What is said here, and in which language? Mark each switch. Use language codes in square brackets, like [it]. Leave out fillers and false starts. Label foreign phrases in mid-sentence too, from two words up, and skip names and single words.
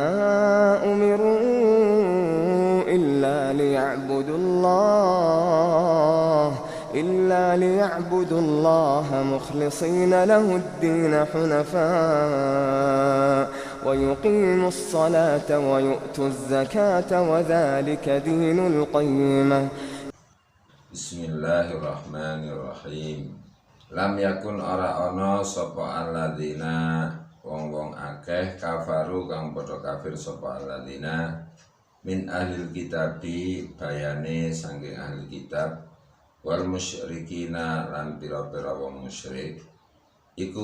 [ar] أمروا إلا ليعبدوا الله مخلصين له الدين حنفاء ويقيموا الصلاة ويؤتوا الزكاة وذلك دين القيمة. Bismillahirrahmanirrahim. Lam yakun [jv] ora ana sapa alladzina wong-wong akeh kafaru kang padha kafir sapa [ar] alladzina min ahlil [jv] kitabi bayane saking ahli kitab [ar] wal musyrikina [jv] lan pira-pira wong musyrik iku